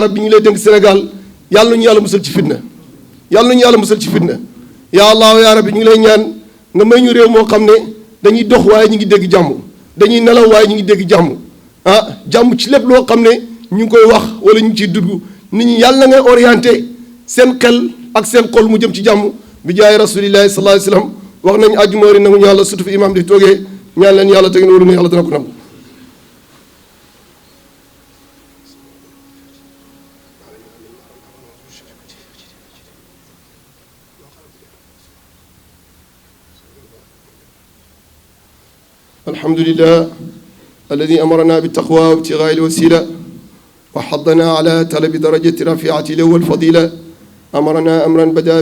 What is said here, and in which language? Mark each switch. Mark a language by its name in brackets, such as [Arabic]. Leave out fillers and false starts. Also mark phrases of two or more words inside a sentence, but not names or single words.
[Wolof] Rabbi ñu ngi lay dénk Sénégal yàlla ñu yàlla musal ci fitna yàlla ñu yàlla musal ci fitna [Arabic] يا الله يا رب [Wolof] ñu ngi lay ñaan nga may ñu réew moo xam ne dañuy dox waaye ñu ngi dégg jàmm dañuy nelaw waaye ñu ngi dégg jàmm jàmm ci lépp loo xam ne ñu ngi koy wax wala ñu ngi ciy dugg nit ñi yàlla ngay orienté seen xel ak seen xol mu jëm ci jàmm bi jaay [Arabic] رسول الله صلى الله عليه وسلم [Wolof] wax nañu àjjuma wari nangu ñu yàlla surtout fi imam di toogee ñaan leen yàlla te ngeen waru ne yàlla dana ko nangu [Arabic] الحمد لله الذي أمرنا بالتقوى وابتغاء الوسيلة وحضنا على طلب درجة رفيعة له والفضيلة أمرنا أمرا بدأ